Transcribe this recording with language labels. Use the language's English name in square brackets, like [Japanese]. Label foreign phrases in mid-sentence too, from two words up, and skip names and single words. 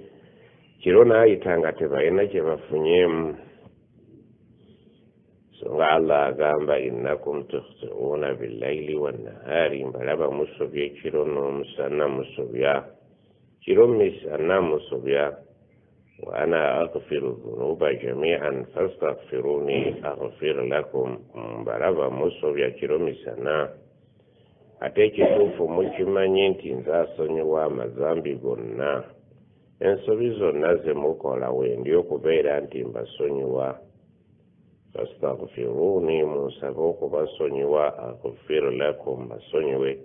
[Ganda] Kiro naayita nga tebalina kye bafunyeemu. So nga Allah agamba [Arabic] إنكم تخطئون بالليل والنهار, [Ganda] mbalaba musobya ekiro n'omusana musobya. Kiro misana musobya. [Arabic] وأنا أغفر الذنوب جميعا فاستغفروني أغفر لكم, [Ganda] mbalaba musobya kiro misana. Ate ekituufu mukimanyi nti nze asonyiwa amazambi gonna. Ensobi zonna ze mukola wendi okubeera nti mbasonyiwa. Fastaghfiruni, munsabe okubasonyiwa [Arabic] أغفر لكم, [Ganda] mbasonyiwe.